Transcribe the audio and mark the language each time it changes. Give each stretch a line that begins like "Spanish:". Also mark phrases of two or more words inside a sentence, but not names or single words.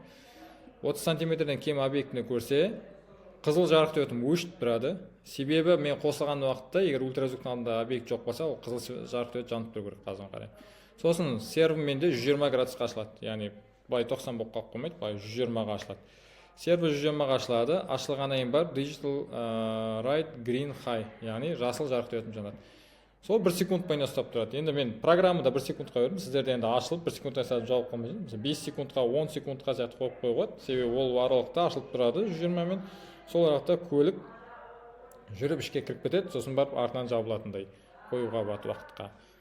Kazakh: 30 сантиметрден кем объектіні көрсе, қызыл жарық диодым өшіп тұрады. Себебі мен қосылған уақытта, егер ультразвуктың алдында объект жоқ болса, ол қызыл жарық диод жанып тұру керек қазір қарай. Сосын сервім менде 120 градусқа ашылады. Яғни былай 90 болып қалып қоймайды, былай 120-ға ашылады. Сервер 120-ға ашылады, ашылғаннан кейін бар
English: digital right green high,
Kazakh: яғни жасыл жарық диодым жанады. Сол 1 секунд бойына ұстап тұрады. Енді мен программада 1 секундқа бердім, сіздерде енді ашылып 1 секундтан сәл жауып қалмайсың. Мысалы 5 секундқа, 10 секундқа сияқты қойып қойған, себебі ол аралықта ашылып тұрады 120-мен. Сол аралықта көлік жүріп ішке кіріп кетеді, сосын барып артынан жабылатындай қоюға болады уақытқа.